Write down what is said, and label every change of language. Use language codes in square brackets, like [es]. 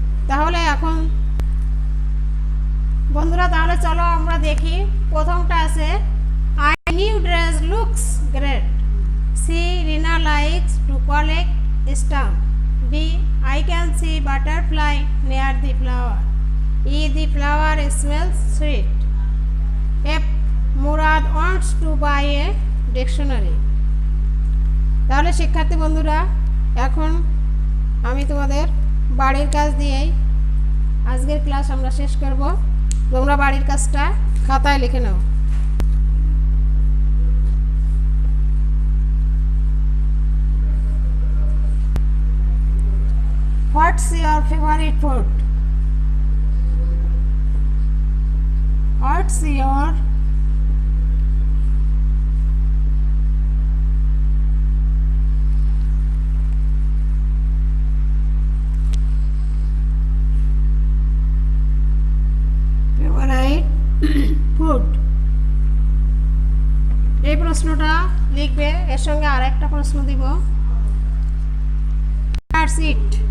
[bn] তাহলে এখন বন্ধুরা তাহলে চলো আমরা দেখি। প্রথমটা আছে [en] I new dress looks great. C Rina likes to collect stamp. D I can see butterfly near the flower. E the flower smells sweet. F Murad wants to buy a dictionary. [bn] তাহলে শিক্ষার্থী বন্ধুরা এখন আমি তোমাদের বাড়ির কাজ দিয়েই আজকের ক্লাস আমরা শেষ করব। তোমরা বাড়ির কাজটা খাতায় লিখে নাও। [en] What's your favorite food? What's your favorite food? [bn] এই প্রশ্নটা লিখবে, এর সঙ্গে আরেকটা প্রশ্ন দিব। [en] That's it.